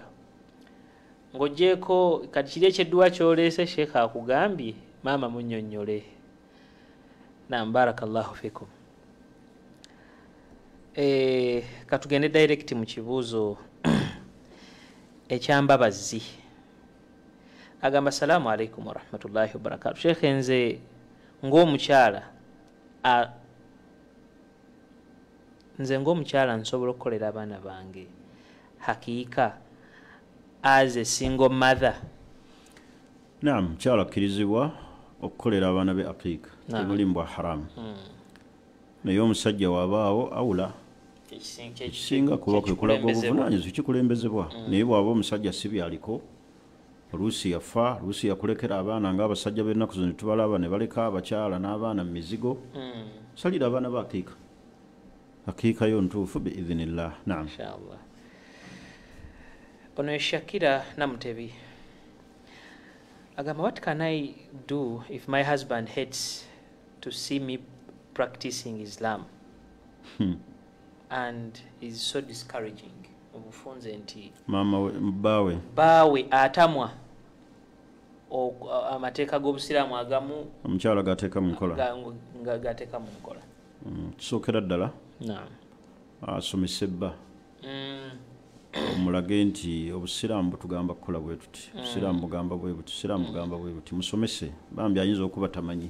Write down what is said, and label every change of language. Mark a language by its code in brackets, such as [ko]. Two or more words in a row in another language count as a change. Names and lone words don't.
[lg] Ng'oggyeko kati kiri ekyedduwa ky'oleese Sheikh akugambye maama munnyonnyole. Naam, [ar] بارك الله فيكم. [lg] Katugende direct mu kibuuzo ekyambabazi. [ar] Agamba سلام عليكم ورحمة الله وبركاته. [lg] Sheikh nze ng'omukyala nsobola okukolera abaana bange hakiika [en] as a single mother. [lg] Naam, mukyala akkirizibwa okukolera abaana be hakiika temulimu bwa haramu. Naye omusajja waabaawo awula ekisinga kuba kwe kulaga obuvunaanyizibwa kikulembezebwa. Naye bw'aba omusajja si byaliko oluusi yafa, oluusi yakulekera abaana ng'abasajja b'ennaku zino tubalaba ne baleka abakyala n'abaana mu mizigo. Salira abaana ba hakiika. Hakiika yo ntuufu biidhinillah. Naam. Inshallah. Ono Shakira Namutebi agamba, [en] what can I do if my husband hates to see me practicing Islam and is so discouraging? [lg] Obufunze nti maama baawe atamwa amateeka g'obusiraamu agamu omukyala gateeka mu nkola gateeka mu nkola. Kisookera ddala asomese bba omulage nti obusiraamu butugamba kukola bwe tuti, obusiraamu bugamba bwe buti, obusiraamu bugamba bwe buti, musomese bambi ayinza okuba tamanyi.